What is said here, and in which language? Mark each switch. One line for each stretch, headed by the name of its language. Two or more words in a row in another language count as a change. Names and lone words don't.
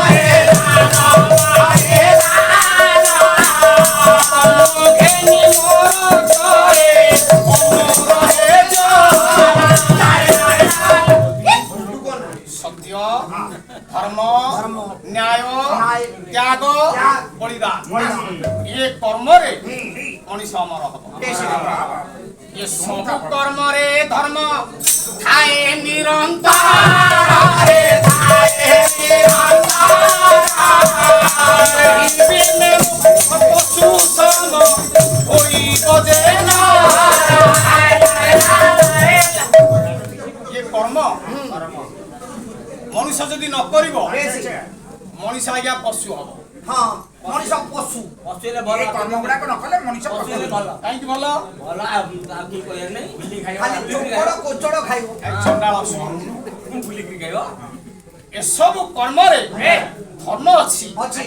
Odia: ସତ୍ୟ ଧର୍ମ ନ୍ୟାୟ ତ୍ୟାଗ ବଳିଦାନ ଏ କର୍ମରେ ମଣିଷ ଅମର ହବ। ଏ ସବୁ କର୍ମରେ ଧର୍ମ ଥାଏ ନିରନ୍ତର। କର୍ମ ମନୁଷ୍ୟ ଯଦି ନ କରିବ ମନୁଷ୍ୟ ଆଜ୍ଞା ପଶୁ ହବ। মଣିଷ ପଶୁ ଏ କର୍ମ ଗୁଡାକ ନ କଲେ ମଣିଷ ପଶୁ ଭଲ। କାହିଁକି ଭଲ? କି କହିବାର ନାହିଁ। ଖାଲି ଚୋକଡ଼ କୋଚଡ଼ ଖାଇବ। ଚଣ୍ଡାଳ ବୁଲିକିରି ଖାଇବ। ଏସବୁ କର୍ମରେ ଧର୍ମ ଅଛି। ଅଛି।